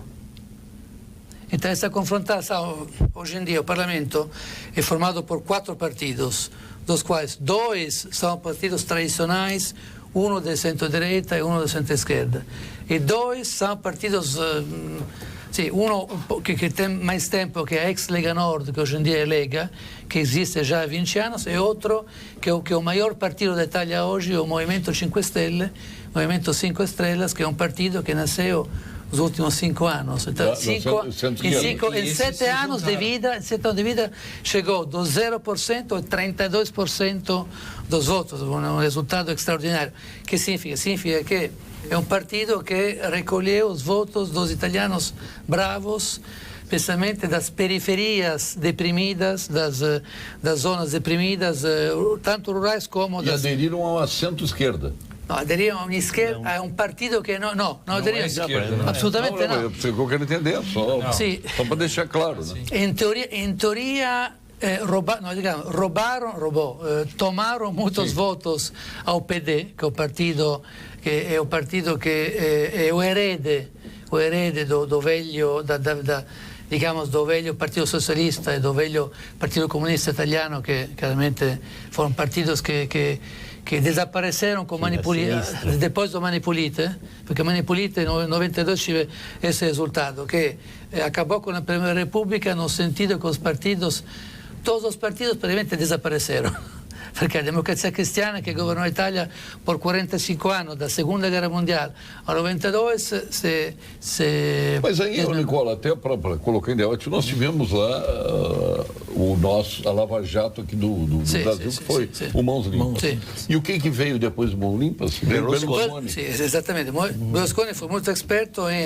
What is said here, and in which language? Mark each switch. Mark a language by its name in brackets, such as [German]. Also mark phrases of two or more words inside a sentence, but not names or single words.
[Portuguese] Então, essa confrontação, hoje em dia, o Parlamento é formado por 4 partidos, dos quais 2 são partidos tradicionais, um de centro-direita e um de centro-esquerda. E 2 são partidos, que tem mais tempo, que é a ex-Lega Nord, que hoje em dia é Lega, que existe já há 20 anos, e outro, que é o maior partido da Itália hoje, o Movimento 5 Stelle, Movimento 5 Estrelas, que é um partido que nasceu nos últimos 5 anos. Então, em 7 anos de vida, chegou do 0% a 32% dos votos, um resultado extraordinário. O que significa? Significa que é um partido que recolheu os votos dos italianos bravos, especialmente das periferias deprimidas, das zonas deprimidas, tanto rurais como das... E aderiram ao centro-esquerda. [Italian] No, [Portuguese] aderiram a un'esquerda, [Italian] a un partito che [Portuguese] no aderiram. [Italian] Assolutamente no. [Portuguese] Eu quero entender, só para deixar claro. Né? In teoria tomaram muitos votos ao PD, que é o partido que é o herede do velho do velho Partito Socialista e do velho Partito Comunista Italiano, [Italian] che chiaramente [Portuguese] foram partidos que che desapareceram com depois do Mani Pulite, perché Mani Pulite nel 92 tive esse resultado, che acabou com a Primeira República no sentido que os partidos, todos os partidos praticamente desapareceram. [Italian] Perché la democrazia cristiana che governò l'Italia per 45 anni, da Seconda Guerra Mondiale al 92, [Portuguese] Mas aí, Nicola, até para colocar em debate, nós tivemos lá a Lava Jato aqui do Brasil, que foi o Mãos Limpas. E o que veio depois do Mãos Limpas? Berlusconi. Sim, exatamente. Berlusconi foi muito experto em...